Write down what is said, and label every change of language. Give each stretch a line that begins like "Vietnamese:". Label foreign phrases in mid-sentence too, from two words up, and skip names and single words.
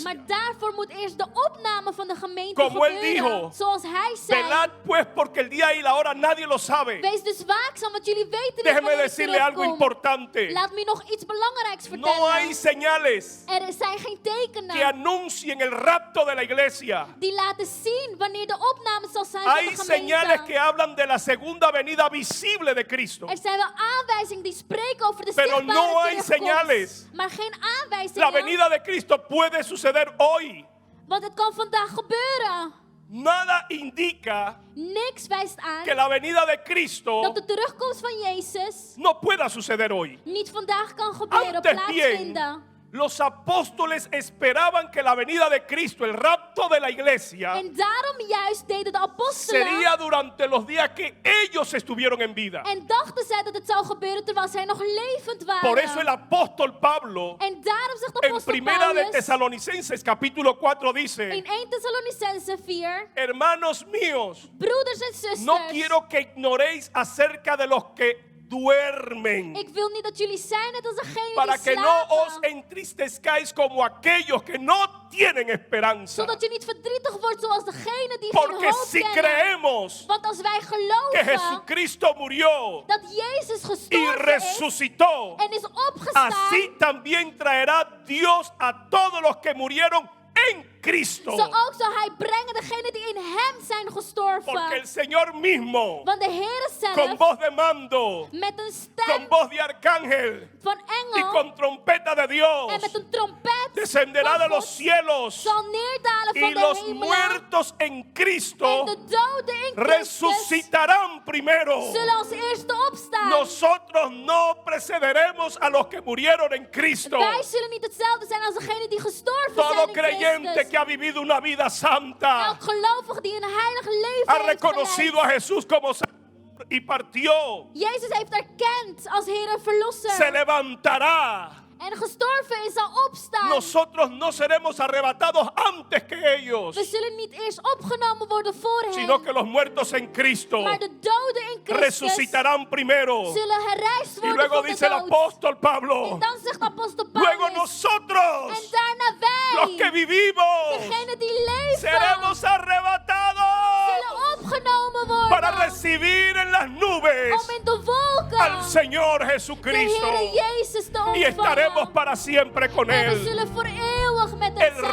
Dutch: Maar daarvoor moet eerst de opname van de gemeente
Spanish: Como él
Dutch: gebeuren.
Spanish: dijo,
Dutch: Zoals hij zei.
Spanish: Velad pues porque el día y la hora nadie lo sabe.
Dutch: Wees dus waakzaam, want jullie weten niet
Spanish: Déjeme
Dutch: wanneer ik
Spanish: decirle algo
Dutch: terugkom.
Spanish: importante.
Dutch: Laat me nog iets belangrijks vertellen.
Spanish: No hay señales
Dutch: Er zijn geen
Spanish: que
Dutch: tekenen
Spanish: anuncien el rapto de la iglesia.
Dutch: die laten zien wanneer de opname zal zijn
Spanish: Hay
Dutch: van de
Spanish: señales
Dutch: gemeente.
Spanish: que hablan de la segunda venida visible de Cristo.
Dutch: Er zijn wel aanwijzingen die spreken over de
Spanish: Pero
Dutch: zichtbare
Spanish: no hay
Dutch: terugkomst.
Spanish: señales.
Dutch: Maar geen aanwijzingen.
Spanish: La venida de Cristo puede suceder hoy.
Dutch: Want het kan vandaag gebeuren.
Spanish: Nada indica
Dutch: Niks wijst aan
Spanish: que la venida de Cristo
Dutch: dat de terugkomst van Jezus
Spanish: no pueda suceder hoy.
Dutch: niet vandaag kan gebeuren,
Spanish: Antes
Dutch: plaatsvinden.
Spanish: bien, los apóstoles esperaban que la venida de Cristo, el rapto de la iglesia,
Dutch: En daarom juist deden de apostelen
Spanish: sería durante los días que ellos estuvieron en vida.
Dutch: en dachten zij dat het zou gebeuren terwijl zij nog levend waren.
Spanish: Por eso el apóstol Pablo,
Dutch: En daarom zegt de
Spanish: en
Dutch: apostel
Spanish: Primera de
Dutch: Paulus
Spanish: Tesalonicenses capítulo 4
Dutch: in
Spanish: dice:
Dutch: 1 Thessalonicense 4,
Spanish: hermanos míos,
Dutch: broeders en zusters,
Spanish: no quiero que ignoréis acerca de los que duermen,
Dutch: ik wil niet dat jullie zijn net als degenen
Spanish: para
Dutch: die
Spanish: que no
Dutch: slapen,
Spanish: os entristezcáis como aquellos que no tienen esperanza.
Dutch: zodat je niet verdrietig wordt zoals degenen die
Spanish: Porque
Dutch: geen hoop
Spanish: si
Dutch: kennen.
Spanish: creemos
Dutch: Want als wij
Spanish: que
Dutch: geloven
Spanish: Jesucristo murió
Dutch: dat Jezus
Spanish: y
Dutch: gestorven is
Spanish: resucitó,
Dutch: en is opgestaan,
Spanish: así también traerá Dios a todos los que murieron en Cristo.
Dutch: zo ook zal hij brengen degenen die in hem zijn gestorven.
Spanish: Porque el Señor mismo,
Dutch: Want de Heer
Spanish: con
Dutch: zelf,
Spanish: voz de mando,
Dutch: met een
Spanish: con
Dutch: stem
Spanish: voz de arcángel
Dutch: van
Spanish: y
Dutch: engel
Spanish: con trompeta de Dios,
Dutch: en met een trompet
Spanish: descenderá
Dutch: van
Spanish: de los
Dutch: God
Spanish: cielos,
Dutch: zal neerdalen
Spanish: y
Dutch: van de
Spanish: los
Dutch: hemelen.
Spanish: muertos en
Dutch: En
Spanish: Cristo
Dutch: de doden in Christus
Spanish: resucitarán primero.
Dutch: zullen als eerste opstaan.
Spanish: Nosotros no precederemos a los que murieron en Cristo.
Dutch: Wij zullen niet hetzelfde zijn als degenen die gestorven
Spanish: Todo
Dutch: zijn in
Spanish: creyente
Dutch: Christus.
Spanish: que ha vivido una vida santa,
Dutch: Elk gelovige die een heilig leven
Spanish: ha
Dutch: heeft
Spanish: reconocido a
Dutch: geleid.
Spanish: Jesús como Salvador y partió,
Dutch: Jezus heeft erkend als Heer en Verlosser.
Spanish: se levantará.
Dutch: En gestorven is zal opstaan.
Spanish: Nosotros no seremos arrebatados antes que ellos,
Dutch: We zullen niet eerst opgenomen worden voor hen.
Spanish: sino que los muertos en Cristo
Dutch: Maar de doden in Christus
Spanish: resucitarán primero.
Dutch: zullen herrijst
Spanish: Y
Dutch: worden
Spanish: luego
Dutch: van de
Spanish: dice el
Dutch: dood.
Spanish: apóstol Pablo,
Dutch: En dan zegt apostel
Spanish: luego
Dutch: Paulus. En
Spanish: nosotros,
Dutch: daarna
Spanish: los que
Dutch: wij,
Spanish: vivimos,
Dutch: degenen die leven,
Spanish: seremos arrebatados
Dutch: zullen opgenomen worden.
Spanish: para recibir en las nubes
Dutch: Om in de wolken
Spanish: al Señor
Dutch: de
Spanish: Jesucristo
Dutch: Heer Jezus te
Spanish: y estaremos
Dutch: ontvangen.
Spanish: para siempre con
Dutch: En we
Spanish: Él.
Dutch: zullen voor eeuwig met hem
Spanish: El
Dutch: zijn.